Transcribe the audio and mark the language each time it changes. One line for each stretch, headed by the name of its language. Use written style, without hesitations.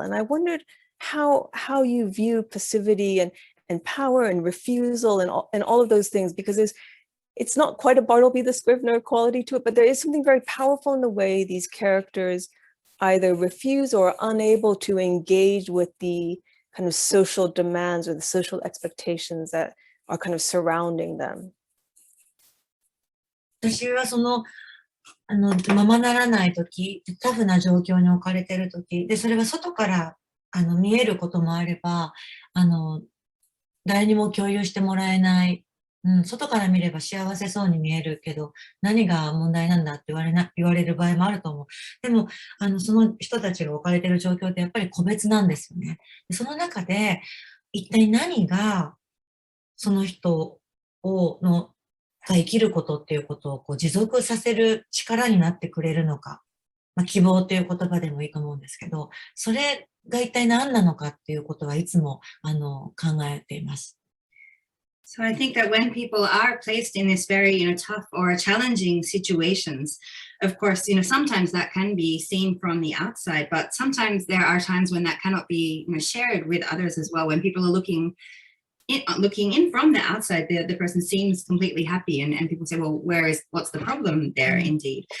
English: And I wondered how you view passivity and power and refusal and all of those things, because it's not quite a Bartleby the Scrivener quality to it, but there is something very powerful in the way these characters either refuse or are unable to engage with the kind of social demands or the social expectations that are kind of surrounding them.
Japanese: 私はままならないとき、タフな状況に置かれているとき、で、それが外から見えることもあれば、誰にも共有してもらえない、外から見れば幸せそうに見えるけど、何が問題なんだって言われる場合もあると思う。でも、その人たちが置かれている状況ってやっぱり個別なんですよね。でその中で、一体何が、その人が生きることっていうことを持続させる力になってくれるのか。希望という言葉でもいいと思うんですけど、それが一体何なのかっていうことはいつも考えています。
English: So I think that when people are placed in this very, tough or challenging situations, of course, sometimes that can be seen from the outside, but sometimes there are times when that cannot be, shared with others as well. When people are looking in from the outside, the person seems completely happy, and people say, well, what's the problem there? Indeed.